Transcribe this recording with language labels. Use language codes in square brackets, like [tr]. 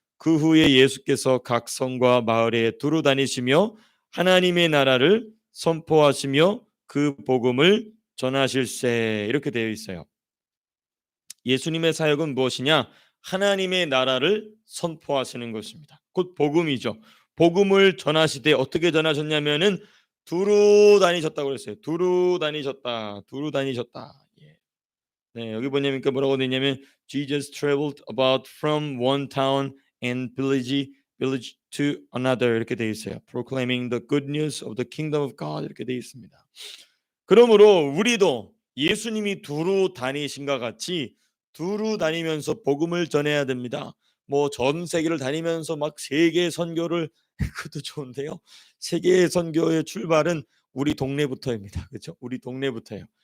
[ko] 그 후에 예수께서 각 성과 마을에 두루 다니시며 하나님의 나라를 선포하시며 그 복음을 전하실세, 이렇게 되어 있어요. 예수님의 사역은 무엇이냐? 하나님의 나라를 선포하시는 것입니다. 곧 복음이죠. 복음을 전하시되 어떻게 전하셨냐면은 두루 다니셨다고 그랬어요. 두루 다니셨다. 두루 다니셨다. 네, 여기 뭐냐면 뭐라고 되어 있냐면 [en] Jesus traveled about from one town and village to another, [ko] 이렇게 되어 있어요. [en] Proclaiming the good news of the kingdom of God, [ko] 이렇게 되어 있습니다. 그러므로 우리도 예수님이 두루 다니신과 같이 두루 다니면서 복음을 전해야 됩니다. 뭐 전 세계를 다니면서 막 세계 선교를 그것도 좋은데요. 세계 선교의 출발은 우리 동네부터입니다. 그렇죠? 우리 동네부터예요.